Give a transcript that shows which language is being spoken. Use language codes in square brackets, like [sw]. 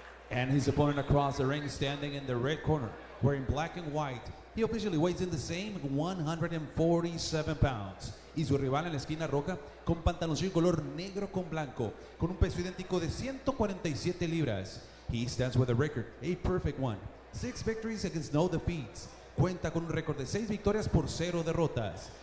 [en] And his opponent across the ring standing in the red corner, wearing black and white. He officially weighs in the same 147 pounds. [es] Y su rival en la esquina roja con pantaloncillo color negro con blanco, con un peso idéntico de 147 libras. [en] He stands with a record, a perfect one. 6 victories against no defeats. [es] Cuenta con un récord de 6 victorias por 0 derrotas.